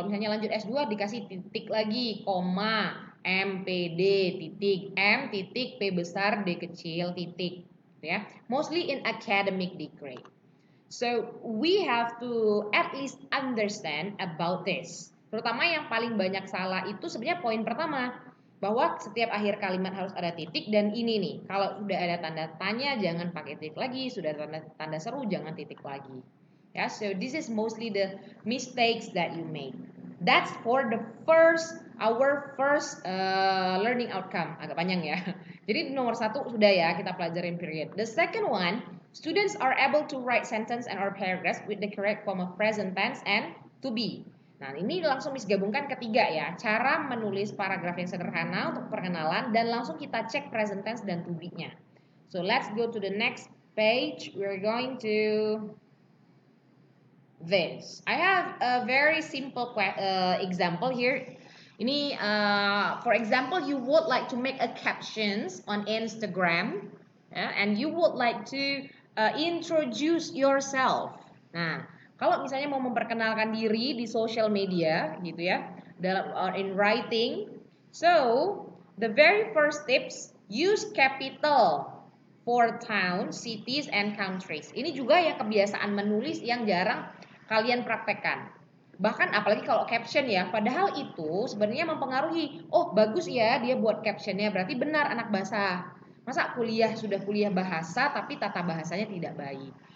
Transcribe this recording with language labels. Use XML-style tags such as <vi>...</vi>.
<id>Kalau misalnya lanjut S2 dikasih titik lagi, koma, MPD titik, M titik, P besar, D kecil titik.</id> <en>Ya, mostly in academic degree. So we have to at least understand about this.</en> <id>Terutama yang paling banyak salah itu sebenarnya poin pertama, bahwa setiap akhir kalimat harus ada titik, dan ini nih, kalau sudah ada tanda tanya jangan pakai titik lagi, sudah ada tanda seru jangan titik lagi.</id> <en>Ya, so this is mostly the mistakes that you make. That's for our first learning outcome.</en> <id>Agak panjang ya. Jadi nomor 1 sudah ya kita pelajarin period.</id> <en>The second one, students are able to write sentence and or paragraphs with the correct form of present tense and to be.</en> <id>Nah, ini langsung digabungkan ketiga ya. Cara menulis paragraf yang sederhana untuk perkenalan dan langsung kita cek present tense dan to be-nya.</id> <en>So let's go to the next page. We're going to this. I have a very simple example here. Ini, for example, you would like to make a captions on Instagram, and you would like to introduce yourself. Nah,</en> <id>Kalau misalnya mau memperkenalkan diri di social media gitu ya, dalam in writing.</id> <en>So, the very first tips, use capital for towns, cities, and countries.</en> <id>Ini juga ya kebiasaan menulis yang jarang kalian praktekkan. Bahkan apalagi kalau caption ya, padahal itu sebenarnya mempengaruhi. Oh, bagus ya dia buat captionnya, berarti benar anak bahasa. Masa sudah kuliah bahasa tapi tata bahasanya tidak baik.</id>